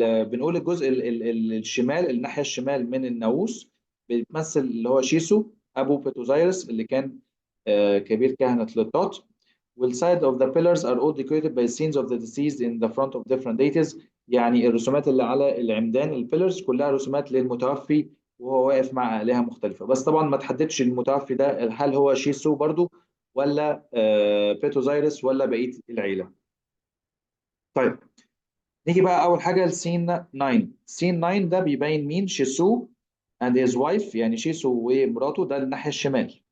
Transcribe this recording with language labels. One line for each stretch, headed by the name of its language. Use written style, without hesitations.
Arabic: بنقول الجزء الشمال، الناحية الشمال من الناموس بيمثل اللي هو شيسو أبو بيتوزايرس اللي كان كبير كهنة للتوت.
English: والside of the pillars are all decorated by scenes of the deceased in the front of different deities.
Arabic: يعني الرسومات اللي على العمدان البيلرز كلها رسومات للمتوفي وهو واقف مع آلهة مختلفة، بس طبعا ما تحددش المتوفي ده هل هو شيسو برضو ولا بيتوزايرس ولا بقية العيلة. طيب نيجي بقى أول حاجة لسين 9. سين 9 ده بيبين مين؟ شيسو
English: and his wife،
Arabic: يعني شيسو ومراته ده الناحية الشمال.